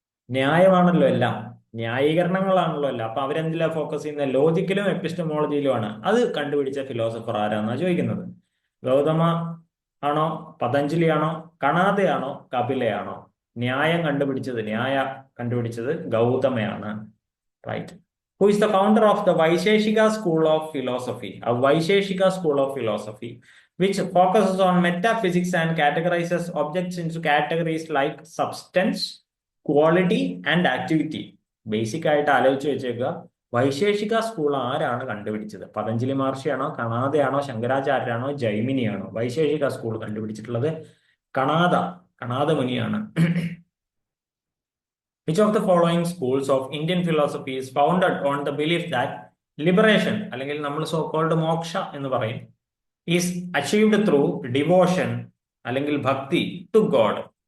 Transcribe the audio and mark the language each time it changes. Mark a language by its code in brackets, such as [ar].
[ml] ന്യായമാണല്ലോ എല്ലാം, ന്യായീകരണങ്ങളാണല്ലോ എല്ലാം. അപ്പൊ അവരെന്തിലാ ഫോക്കസ് ചെയ്യുന്നത്? ലോജിക്കിലും എപ്പിസ്റ്റമോളജിയിലുമാണ്. അത് കണ്ടുപിടിച്ച ഫിലോസഫർ ആരാന്നാ ചോദിക്കുന്നത്. ഗൗതമ ആണോ, പതഞ്ജലി ആണോ, കണാദയാണോ, കപിലയാണോ? ന്യായം കണ്ടുപിടിച്ചത് ഗൗതമയാണ്. Right. [en] Who is the founder of the Vaisheshika School of Philosophy? A Vaisheshika School of Philosophy which focuses on metaphysics and categorizes objects into categories like substance, quality and activity. [ml] Basic ആയിട്ട് ആലോചിച്ച് വെച്ചേക്കുക, Vaisheshika school ആരാണ് കണ്ടുപിടിച്ചത്? Patanjali മഹർഷിയാണോ, കണാദയാണോ, ശങ്കരാചാര്യരാണോ, ജൈമിനിയാണോ? Vaisheshika school കണ്ടുപിടിച്ചിട്ടുള്ളത് Kanada മുനിയാണ്. [en] Which of the following schools of Indian philosophy is founded on the belief that liberation, [ml] അല്ലെങ്കിൽ നമ്മൾ so called മോക്ഷ എന്ന് പറയും, [en] Is achieved through devotion അല്ലെങ്കിൽ bhakti to God?